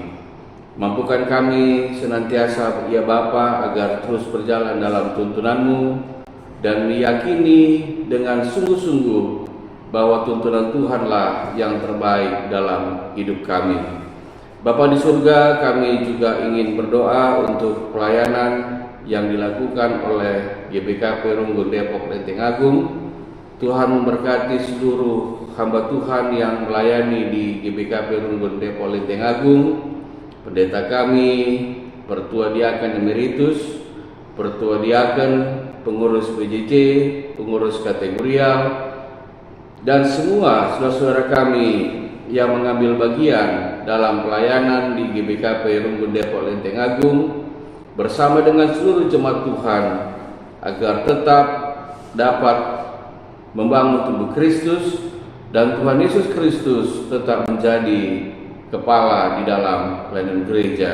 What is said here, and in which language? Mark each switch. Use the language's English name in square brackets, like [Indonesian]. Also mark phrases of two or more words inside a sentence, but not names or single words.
[Indonesian] Mampukan kami senantiasa, ya Bapa, agar terus berjalan dalam tuntunan-Mu dan meyakini dengan sungguh-sungguh bahwa tuntunan Tuhanlah yang terbaik dalam hidup kami. Bapa di surga, kami juga ingin berdoa untuk pelayanan yang dilakukan oleh GBKP Runggun Depok Lenteng Agung. Tuhan memberkati seluruh hamba Tuhan yang melayani di GBKP Runggun Depok Lenteng Agung, pendeta kami, pertua diaken emeritus, pertua diaken, pengurus PJJ, pengurus kategorial, dan semua saudara-saudara kami yang mengambil bagian dalam pelayanan di GBKP Runggun Depok Lenteng Agung bersama dengan seluruh jemaat Tuhan, agar tetap dapat membangun tubuh Kristus dan Tuhan Yesus Kristus tetap menjadi kepala di dalam pelayanan gereja.